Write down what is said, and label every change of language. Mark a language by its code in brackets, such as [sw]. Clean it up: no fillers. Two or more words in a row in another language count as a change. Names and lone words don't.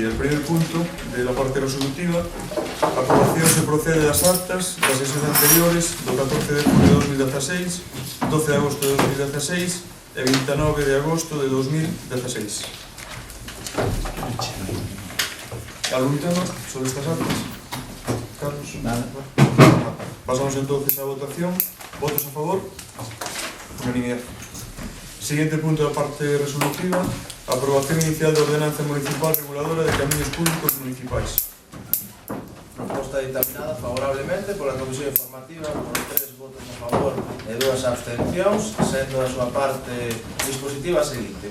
[es] El primer punto de la parte resolutiva: aprobación se procede [gl] das actas das sesiones anteriores do 14 de julio de 2016, 12 de agosto de 2016 e 29 de agosto de 2016. [es] ¿Algún tema sobre estas actas? Carlos? Nada. Pasamos entonces a votación. ¿Votos a favor? Unanimidad. Siguiente punto de la parte resolutiva: aprobación inicial de ordenanza municipal reguladora de caminos públicos municipais. [gl] Proposta dictaminada favorablemente pola Comisión Informativa por 3 votos a favor e 2 abstencións, sendo a súa parte dispositiva a seguinte.